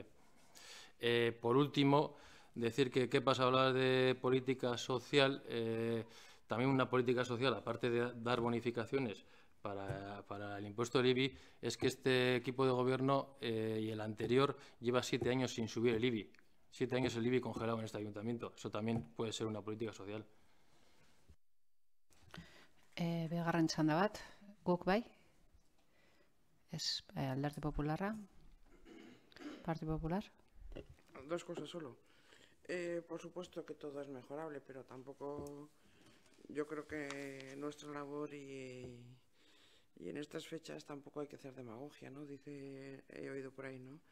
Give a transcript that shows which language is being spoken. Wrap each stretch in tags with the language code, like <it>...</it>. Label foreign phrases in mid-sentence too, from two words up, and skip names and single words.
<es>Por último, decir que qué pasa a hablar de política social, también una política social, aparte de dar bonificaciones para el impuesto del IBI, es que este equipo de gobierno y el anterior lleva 7 años sin subir el IBI. 7 años el IBI congelado en este ayuntamiento. Eso también puede ser una política social.</es> <eu>Bigarren txanda bat, guk bai? Ez, Alderdi Popularra?</eu> <es>Partido Popular? Dos cosas solo. Por supuesto que todo es mejorable, pero tampoco yo creo que nuestra labor y en estas fechas tampoco hay que hacer demagogia, ¿no? He oído por ahí, ¿no?</es>